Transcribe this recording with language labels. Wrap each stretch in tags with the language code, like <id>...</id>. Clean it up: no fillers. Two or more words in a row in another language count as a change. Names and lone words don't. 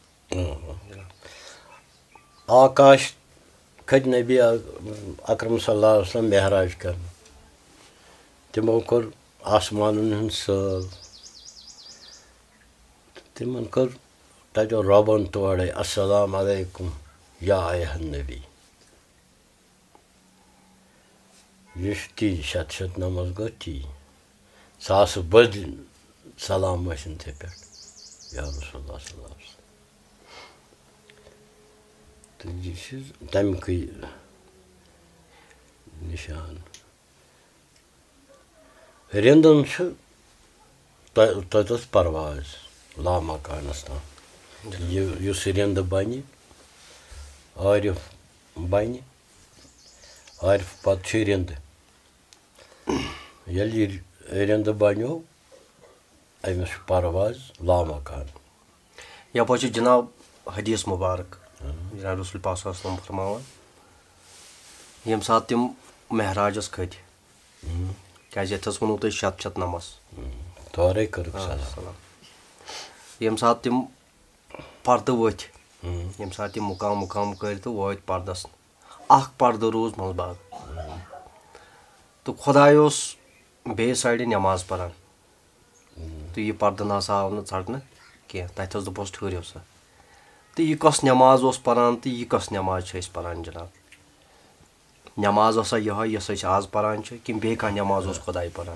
<ks>آکاش کھٔتۍ نبی اکرم</ks> <ar>صلی اللہ علیہ وسلم</ar> <ks>معراج کرنہِ تِمو کوٚر آسمانن ہُنٛد سٲل تِمن کٔر تتیو رۄبن تورے</ks> <ar>السلام علیکم یا ایہا النبی</ar> <ks>یہ چھُ تی شت شت نمس گوٚو تی ساسہٕ بٔدۍ سلام ٲسِن ژےٚ پٮ۪ٹھ</ks> <ar>یا رسول اللہ صلی اللہ علیہ وسلم</ar> <ks>تہٕ یہِ چھُ تمیُکُے نِشان رِندن چھُ تتہِ اوس پرواز لامکانس تام یُس رِنٛدٕ بنہِ عارف بنہِ عارف پتہٕ چھُ رِنٛدٕ ییٚلہِ یہِ رِنٛدٕ بنیو أمِس چھُ پرواز لامکان یپٲرۍ چھُ جناب حدیث مبارک جناب رسول پاک</ks> <ar>صلی اللہ علیہ وسلم</ar> <ks>فرماوان ییٚمہِ ساتہٕ تِم مہراجس کھٔتۍ کیٛازِ یتھ حظ ووٚنوٕ تۄہہِ شت شت نمس تورے کٔرٕکھ سلام ییٚمہِ ساتہٕ تِم پردٕ ؤتھۍ ییٚمہِ ساتہٕ تِم مُقام کٔرۍ تہٕ وٲتۍ پردس اکھ پردٕ روٗز منٛزباگ تہٕ خۄداے اوس بیٚیِس سایڈٕ نٮ۪ماز پران تہٕ یہِ پردٕ نسا آو نہٕ ژٹنہٕ کینٛہہ تتہِ حظ دوٚپہوس ٹھٕہرِو سا تہٕ یہِ کۄس نٮ۪ماز اوس پران تہٕ یہِ کۄس نٮ۪ماز چھِ أسۍ پران جناب نٮ۪ماز ٲسا یِہوے یۄس أسۍ آز پران چھِ کِنہٕ بیٚیہِ کانٛہہ نٮ۪ماز اوس خۄداے پران</ks>